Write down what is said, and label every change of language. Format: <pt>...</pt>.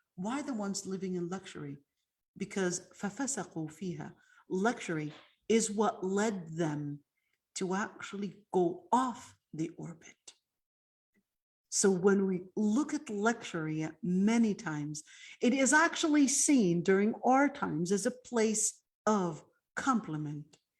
<en>Why the ones living in luxury? Because</en> <ar>فَفَسَقُوا فِيهَا.</ar> <en>Luxury is what led them to actually go off the orbit. So when we look at luxury many times, it is actually seen during our times as a place of compliment.</en>